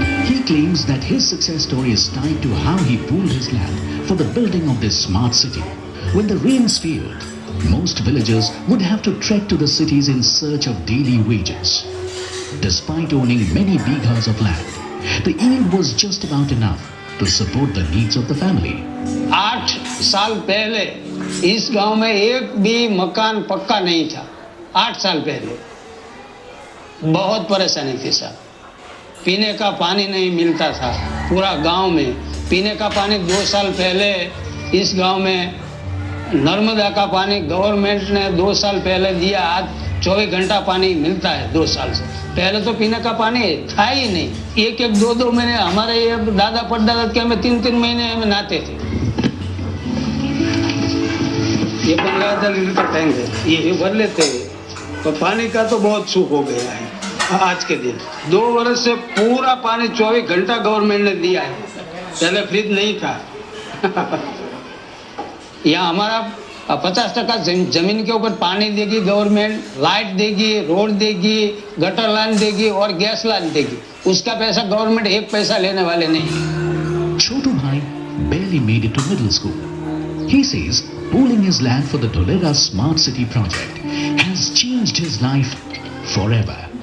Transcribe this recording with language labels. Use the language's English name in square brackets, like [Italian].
[English] He claims that his success story is tied to how he pooled his land for the building of this smart city. When the rains failed, most villagers would have to trek to the cities in search of daily wages. Despite owning many bighas of land, the yield was just about enough to support the needs of the family. [Hindi] 8 साल पहले इस गांव में एक भी मकान पक्का नहीं था. 8 साल पहले बहुत परेशानी थी साहब. पीने का पानी नहीं मिलता था पूरा गांव में. पीने का पानी 2 साल पहले इस गांव में नर्मदा का पानी गवर्नमेंट ने 2 साल पहले दिया. आज 24 घंटा पानी मिलता है 2 साल से। पहले तो पीने का पानी था ही नहीं। 1-1, 2-2 महीने हमारे ये दादा परदादा के हमें 3-3 महीने हमें नहाते थे। ये 15,000 लीटर का टैंक है, ये भर लेते हैं। तो पानी का तो बहुत सुख हो गया है आज के दिन। 2 वर्ष से पूरा पानी 24 घंटा गवर्नमेंट ने दिया है। पहले फ्रिज नहीं था। यहाँ हमारा 50% जमीन के ऊपर पानी देगी गवर्नमेंट, लाइट देगी, रोड देगी, गटर लाइन देगी और गैस लाइन देगी। उसका पैसा गवर्नमेंट 1 पैसा लेने वाले नहीं। [English] Chotu Bhai barely made it to middle school. He says pooling his land for the Dholera Smart City project has changed his life forever.